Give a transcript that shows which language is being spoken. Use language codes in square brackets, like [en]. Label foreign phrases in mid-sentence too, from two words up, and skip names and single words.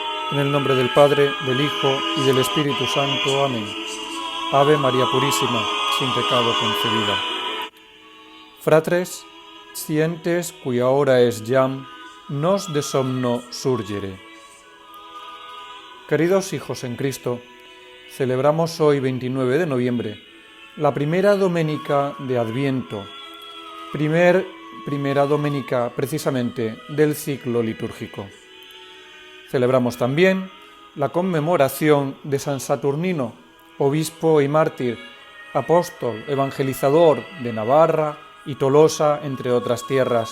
[es] En el nombre del Padre, del Hijo y del Espíritu Santo. Amén. Ave María Purísima, sin pecado concebida. [la] Fratres, scientes cuia hora es jam, nos de somno surgere. [es] Queridos hijos en Cristo, celebramos hoy, 29 de noviembre, la primera doménica de Adviento, primera doménica precisamente del ciclo litúrgico. Celebramos también la conmemoración de San Saturnino, obispo y mártir, apóstol, evangelizador de Navarra y Tolosa, entre otras tierras.